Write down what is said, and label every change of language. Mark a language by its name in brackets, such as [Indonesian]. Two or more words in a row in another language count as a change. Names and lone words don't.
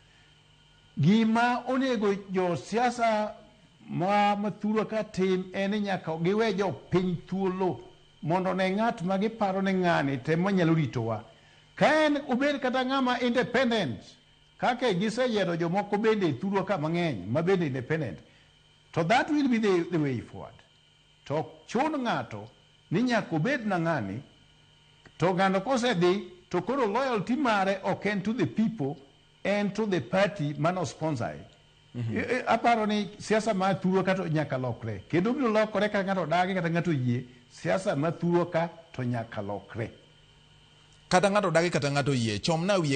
[Luo (Kenya and Tanzania)] Gima onego jo siasa ma thurwa ka tim en nyaka giwe jopiny thuolo mondo ne ng'at ma giparo ne ng'ani temo nyalo ritowa. Ka en obed kata ng'ama independent kake giseyiero jomoko bende thurwa ka mang'eny ma bende independent, to [English] that will be the way forward. [Luo (Kenya and Tanzania)] To chun ng'ato ni nyaka obed na ng'ani to ng'ano kosedhi to koro loyalty mare ok en [English] to the people and to the party [Luo (Kenya and Tanzania)] mano sponsor. Aparo ni siasa ma thurwa ka to nyaka lokre kendo biro lokore ka ng'ato dagi kata ng'ato yie. Siasa ma thurwa ka to nyaka lokre kata ng'ato dagi kata ng'ato yie. Chomna wiye